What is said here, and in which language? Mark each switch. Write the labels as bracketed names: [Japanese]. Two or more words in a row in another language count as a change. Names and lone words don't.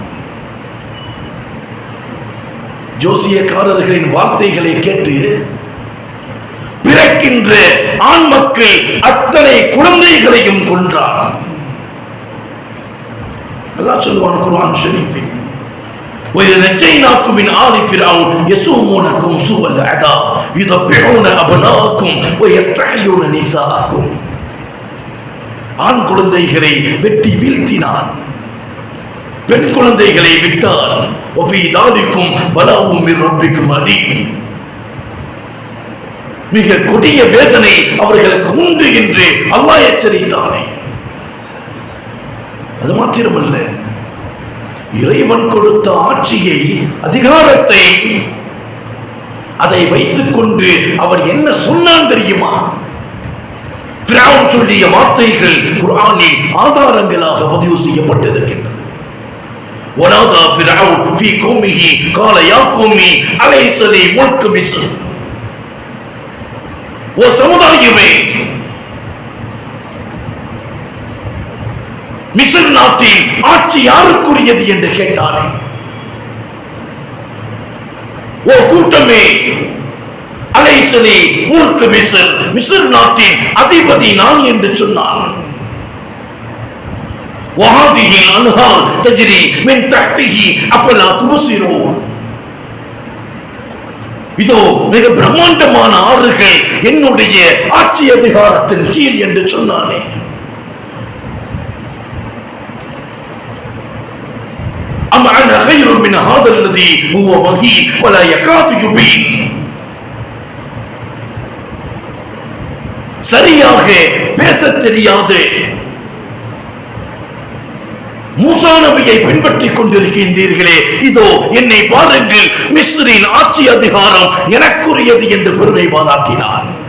[Tamil] ஜோசியக்காரர்களின் வார்த்தைகளை கேட்டு பிறக்கின்ற ஆண் மக்கள் அத்தனை குழந்தைகளையும் கொன்றான். அல்லாஹ் சொல்வான் குர்ஆன் ஷரீஃபில், [Arabic] وَيَنَجَّيْنَاكُمْ مِنْ آلِ فِرْعَوْنَ يَسُومُونَكُمْ سُوءَ الْعَذَابِ يُذَبِّحُونَ أَبْنَاءَكُمْ وَيَسْتَحْيُونَ نِسَاءَكُمْ. [Tamil] ஆண் குழந்தைகளை வெட்டி வீழ்த்தினான், பெண் குழந்தைகளை விட்டான். [Arabic] وَفِي ذَلِكُمْ بَلَاءٌ مِنْ رَبِّكُمْ عَظِيمٌ. [Tamil] மிக கொடிய வேதனை அவர்களுக்கு உண்டு என்று அல்லாஹ் எச்சரித்தானே. அது மாத்திரமல்ல, இறைவன் கொடுத்த ஆட்சியை, அதிகாரத்தை, அதை வைத்துக் கொண்டு அவர் என்ன சொன்னான் தெரியுமா? ஃபிரௌன் சொல்லிய வார்த்தைகள் குர்ஆனில் ஆதாரங்களாக பதிவு செய்யப்பட்டிருக்கின்றது. [Arabic] وَنَادَى فِرْعَوْنُ فِي قَوْمِهِ قَالَ يَا قَوْمِ أَلَيْسَ لِي مُلْكُ مِصْرَ. [Tamil] ஓ சமுதாயமே, மிஸ்ர் நாட்டின் ஆட்சி யாருக்குரியது என்று கேட்டானே. ஓ கூட்டமே, [Arabic] أليس لي ملك مصر, [Tamil] மிஸ்ர் நாட்டின் அதிபதி நான் என்று சொன்னான். [Arabic] وَهَذِهِ الْأَنْهَارُ تَجْرِي مِنْ تَحْتِهِ أَفَلَا تُبْصِرُونَ. [Tamil] இதோ மிக பிரம்மாண்டமான ஆறுகள் என்னுடைய ஆட்சி அதிகாரத்தின் கீழ் என்று சொன்னானே. [Arabic] أَمْ أَنَا خَيْرٌ مِنْ هَذَا الَّذِي هُوَ مَهِينٌ وَلَا يَكَادُ يُبِينُ. [Tamil] சரியாக பேசத் தெரியாது மூசா நபியை பின்பற்றிக் கொண்டிருக்கின்றீர்களே, இதோ என்னை பாருங்கள், மிஸ்ரின் ஆட்சி அதிகாரம் எனக்குரியது என்று பெருமை பாராட்டினார்.